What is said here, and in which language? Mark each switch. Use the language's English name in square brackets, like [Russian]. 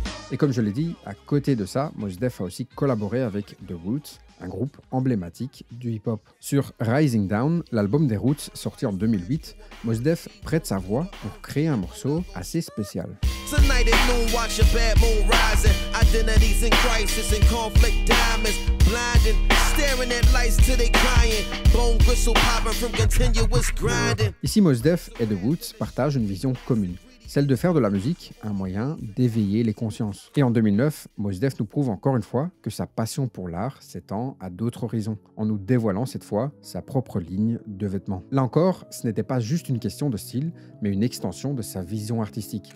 [French] Et comme je l'ai dit, à côté de ça, Mos Def a aussi collaboré avec The Roots, un groupe emblématique du hip-hop. Sur Rising Down, l'album des Roots sorti en 2008, Mos Def prête sa voix pour créer un morceau assez spécial. [English] Tonight at noon, watch your bad moon rising. Identities in crisis and conflict diamonds. Blinding, staring at lights till they crying. Bone gristle popping from continuous grinding. [French] Ici, Mos Def et The Roots partagent une vision commune. Celle de faire de la musique un moyen d'éveiller les consciences. Et en 2009, Mos Def nous prouve encore une fois que sa passion pour l'art s'étend à d'autres horizons, en nous dévoilant cette fois sa propre ligne de vêtements. Là encore, ce n'était pas juste une question de style, mais une extension de sa vision artistique.